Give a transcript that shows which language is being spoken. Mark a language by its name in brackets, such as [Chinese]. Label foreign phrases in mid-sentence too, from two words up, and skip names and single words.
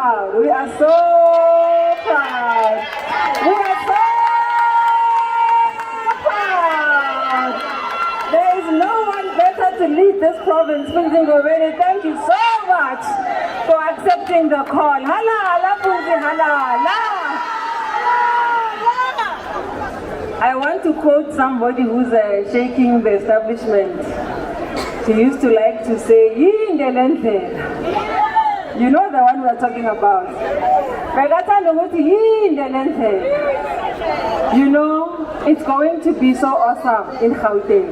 [English] proud. We are so proud. We are so proud. There is no one better to lead this province. Funzi Ngobeni, thank you so much for accepting the call. Hala, hala, Funzi, hala, hala. I want to quote somebody who's shaking the establishment. She used to like to say, "Yindelendle." You know the one we're talking about. You know, it's going to be so awesome in Gauteng.